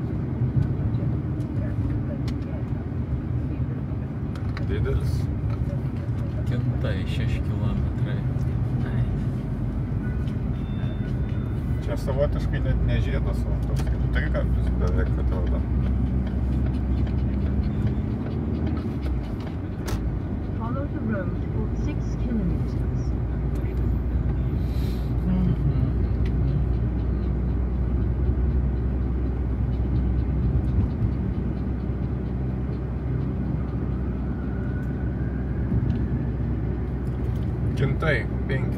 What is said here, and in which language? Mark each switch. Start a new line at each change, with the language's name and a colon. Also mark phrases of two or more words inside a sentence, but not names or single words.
Lithuanian: Didelis. Kintai 6 kilometrai. Čia savotiškai net ne žiedas, o toks kaip trikampis beveik atrodo.
English: Follow the road for 6 kilometers.
Lithuanian: Kintai, 5.